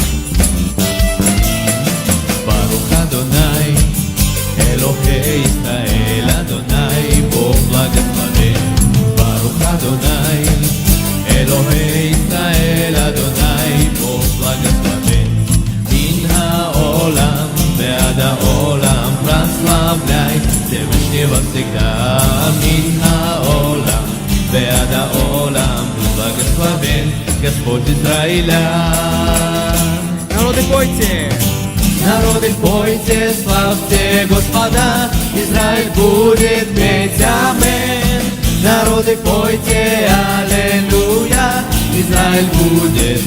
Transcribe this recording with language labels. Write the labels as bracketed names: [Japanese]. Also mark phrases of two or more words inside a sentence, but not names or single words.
[Hebrew] ברוך אדוני, אלוהי ישראל, אדוני, [Russian] Бог благословен. [Hebrew] ברוך אדוני, אלוהי ישראל, אדוני, [Russian] Бог благословен. [Hebrew] מן העולם ועד העולם, [Russian] прославляй Всевышнего всегда. [Hebrew] מן העולם ועד העולם, [Russian] благословен Господь Израиля. Народы, пойте! Народы, пойте, славьте Господа, Израиль будет петь амин. Народы, пойте, аллилуйя, Израиль будет